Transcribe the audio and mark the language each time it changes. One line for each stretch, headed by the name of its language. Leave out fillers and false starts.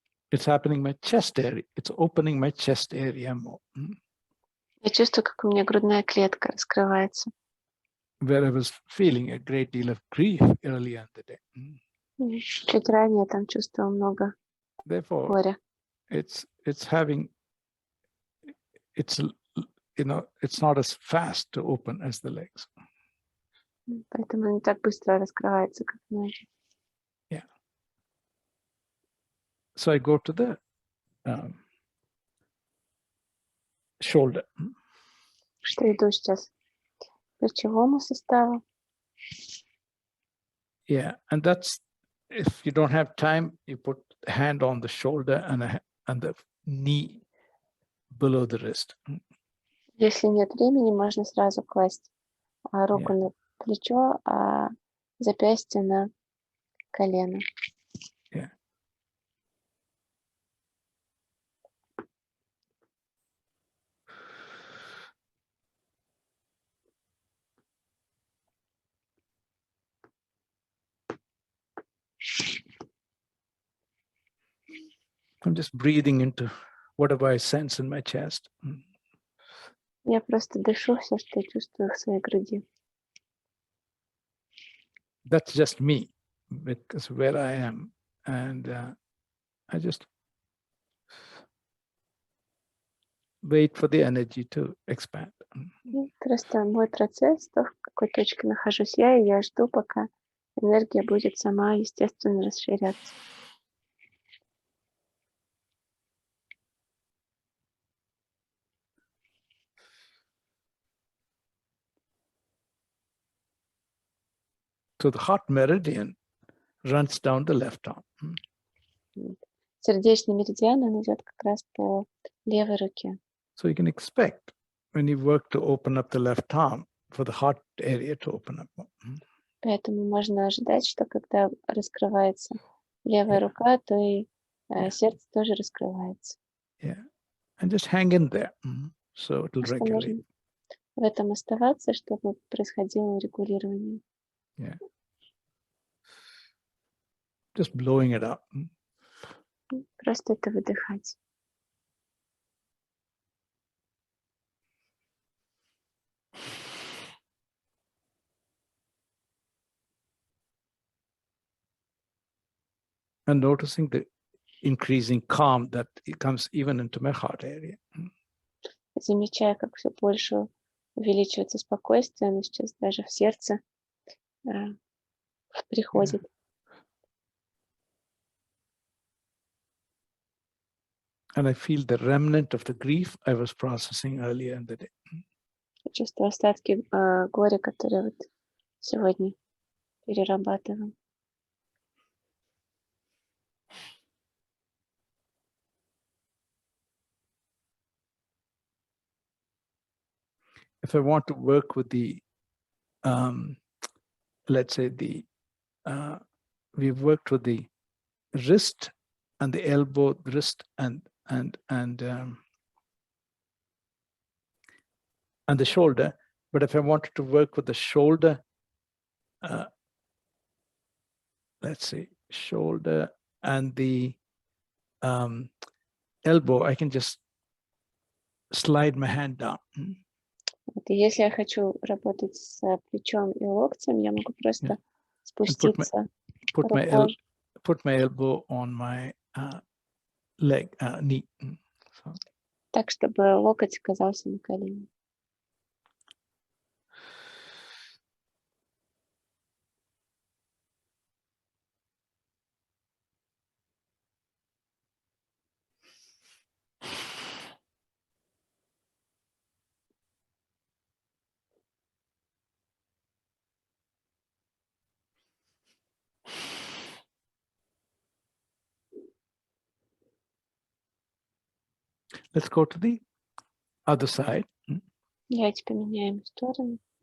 English: It's happening in my chest area. It's opening my chest area more.
Russian: Я чувствую, как у меня грудная клетка раскрывается.
English: Where I was feeling a great deal of grief earlier in the day.
Russian: Чуть ранее там чувствовал много
English: Therefore,
Russian: горя.
English: it's not as fast to open as the legs.
Russian: Поэтому не так быстро раскрывается, как ноги.
English: Yeah. So I go to the shoulder.
Russian: Что иду сейчас к плечевому суставу.
English: Yeah, and that's, if you don't have time, you put the hand on the shoulder and the knee below the wrist.
Russian: Если нет времени, можно сразу класть руку на плечо, а запястье на колено.
English: Yeah. I'm just breathing into whatever I sense in my chest.
Russian: Я просто дышу все, что я чувствую в своей груди.
English: That's just me, because where I am, and I just wait for the energy to expand.
Russian: Просто мой процесс, то, в какой точке нахожусь я, и я жду, пока энергия будет сама естественно расширяться.
English: So the heart meridian runs down the left arm.
Russian: Сердечный меридиан, он идет как раз по левой руке.
English: So you can expect when you work to open up the left arm for the heart area to open up.
Russian: Поэтому можно ожидать, что когда раскрывается левая рука, то и сердце тоже раскрывается.
English: Yeah, and just hang in there, so it will
Russian: Просто
English: regulate.
Russian: можно в этом оставаться, чтобы происходило регулирование.
English: Yeah, just blowing it up.
Russian: Просто это выдыхать.
English: And noticing the increasing calm that it comes even into my heart area.
Russian: замечая, как все больше увеличивается спокойствие, оно сейчас даже в сердце приходит.
English: And I feel the remnant of the grief I was processing earlier in the day.
Russian: Чувствую остатки горя, которые вот сегодня перерабатываем.
English: If I want to work with the, let's say we've worked with the wrist and the elbow, wrist and the shoulder. But if I wanted to work with the shoulder, let's say shoulder and the elbow, I can just slide my hand down.
Russian: Вот, и если я хочу работать с плечом и локтем, я могу просто спуститься рукой.
English: Put my elbow on my leg, knee. So.
Russian: Так, чтобы локоть оказался на колене.
English: Let's go to the other side.
Russian: Давайте поменяем сторону.